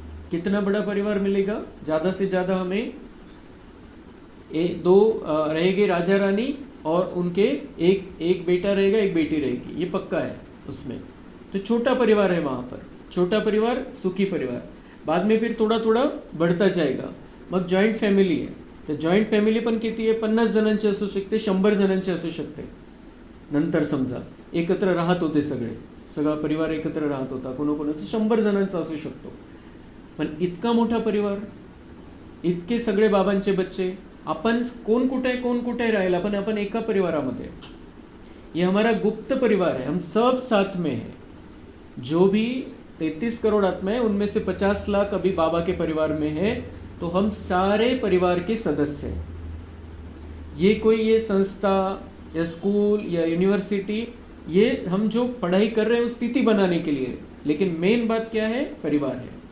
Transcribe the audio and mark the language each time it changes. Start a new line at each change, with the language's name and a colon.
Hindi: कितना बड़ा परिवार मिलेगा? ज़्यादा से ज़्यादा हमें दो रहेंगे राजा रानी और उनके एक बेटा रहेगा, एक बेटी रहेगी, ये पक्का है उसमें। तो छोटा परिवार है वहाँ पर, छोटा परिवार सुखी परिवार। बाद में फिर थोडा थोडा बढ़ता जाएगा,
Marathi: मग जॉईंट फॅमिली आहे। तर जॉईंट फॅमिली पण किती आहे? 50 जणांची असू शकते, 100 जणांची असू शकते। नंतर समजा एकत्र राहत होते सगळा परिवार एकत्र राहत होता, कोणाकोणाचं 100 जणांचा असू शकतो। पण इतका मोठा परिवार, इतके सगळे बाबांचे बच्चे, अपन कोण कुठे राहिला, पण अपन एका परिवारामध्ये।
Hindi: ये हमारा गुप्त परिवार है, हम सब साथ में हैं। जो भी 33 करोड़ आत्मा है उनमें से 50 लाख अभी बाबा के परिवार में है, तो हम सारे परिवार के सदस्य हैं। ये संस्था या स्कूल या यूनिवर्सिटी, ये हम जो पढ़ाई कर रहे हैं उस स्थिति बनाने के लिए, लेकिन मेन बात क्या है? परिवार है।